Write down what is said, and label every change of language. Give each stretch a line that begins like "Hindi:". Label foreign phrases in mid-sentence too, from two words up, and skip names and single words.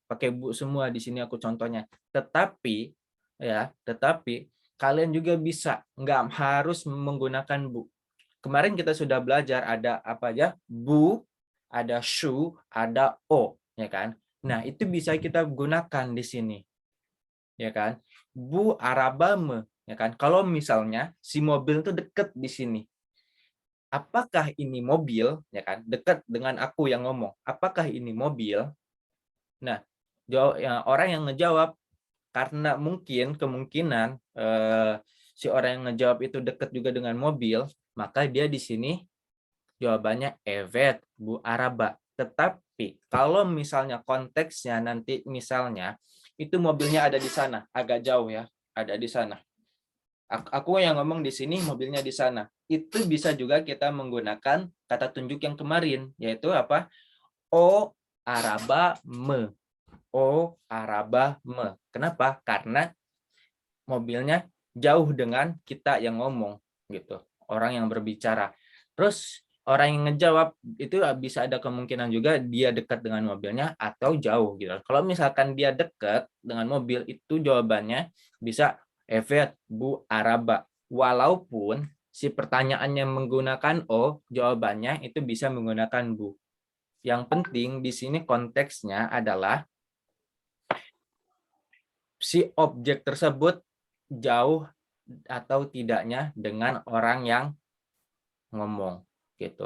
Indonesian: Pakai Bu semua di sini aku contohnya. Tetapi kalian juga bisa nggak harus menggunakan Bu. Kemarin kita sudah belajar ada apa aja? Bu, ada shu, ada o, ya kan? Nah, itu bisa kita gunakan di sini. Ya kan?
Turkish: Bu araba me,
Indonesian: ya kan? Kalau misalnya si mobil itu deket di sini. Apakah ini mobil, ya kan? Dekat dengan aku yang ngomong. Apakah ini mobil? Nah, orang yang ngejawab karena mungkin kemungkinan si orang yang ngejawab itu dekat juga dengan mobil, maka dia di sini jawabannya
Turkish: evet, Bu Araba.
Indonesian: Tetapi kalau misalnya konteksnya nanti misalnya itu mobilnya ada di sana, agak jauh ya, ada di sana. Aku yang ngomong di sini, mobilnya di sana. Itu bisa juga kita menggunakan kata tunjuk yang kemarin, yaitu apa?
Turkish: O araba me. O araba me.
Indonesian: Kenapa? Karena mobilnya jauh dengan kita yang ngomong gitu, orang yang berbicara. Terus orang yang ngejawab itu bisa ada kemungkinan juga dia dekat dengan mobilnya atau jauh gitu. Kalau misalkan dia dekat dengan mobil itu jawabannya bisa
Turkish: evet bu araba.
Indonesian: Walaupun si pertanyaannya menggunakan o, jawabannya itu bisa menggunakan bu. Yang penting di sini konteksnya adalah si objek tersebut jauh atau tidaknya dengan orang yang ngomong gitu.